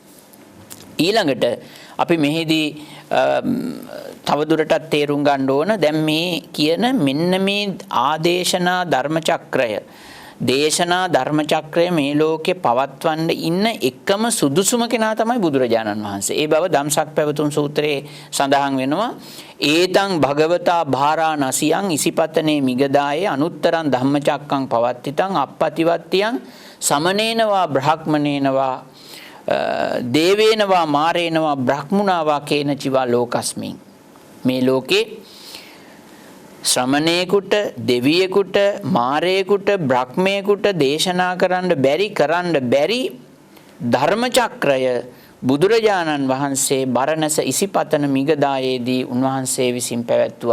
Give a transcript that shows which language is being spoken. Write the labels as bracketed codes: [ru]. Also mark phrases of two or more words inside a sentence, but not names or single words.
[si] ඊළඟට අපි මෙහිදී තවදුරටත් තේරුම් ගන්න ඕන දැන් මේ කියන මෙන්න මේ ආදේශනා ධර්ම චක්‍රය දේශනා ධර්ම චක්‍රය මේ ලෝකේ පවත්වන්න ඉන්න එකම සුදුසුම කෙනා තමයි බුදුරජාණන් වහන්සේ. ඒ බව ධම්සක් පැවතුම් සූත්‍රයේ සඳහන් වෙනවා. [pi] ඒතං භගවතා භාරාණසියං ඉසිපතනේ මිගදායේ අනුත්තරං ධම්මචක්කං පවත්තිතං අප්පතිවත්තියං සමනේනවා බ්‍රහ්මනේනවා දේවේනවා මාරේනවා බ්‍රහ්මුණාවා කේනචිවා ලෝකස්මින්. [si] මේ ලෝකේ ශ්‍රමණේකුට දෙවියෙකුට මාරේකුට බ්‍රහ්මේකුට දේශනා කරන්න බැරි ධර්ම චක්‍රය බුදුරජාණන් වහන්සේ බරණැස ඉසිපතන මිගදායේදී උන්වහන්සේ විසින් පැවැත්වුවා.